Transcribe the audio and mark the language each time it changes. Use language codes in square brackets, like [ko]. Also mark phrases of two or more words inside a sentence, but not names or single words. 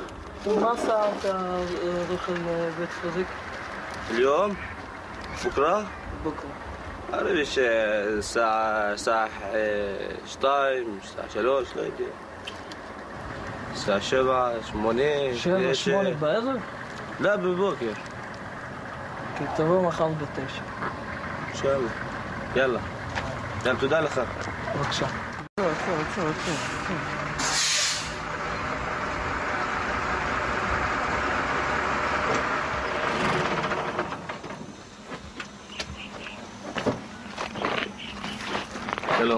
[ar] وما ساعة تروح البيت خزيك؟ اليوم؟ بكرة؟ بكرة. عارفش الساعة 12 الساعة 3 لا يدري الساعة 7 8 [he] 8 בערב? لا בבוקר. תבוא מחר ב9. אינשאללה. יאללה. תודה לך. בבקשה. שלום.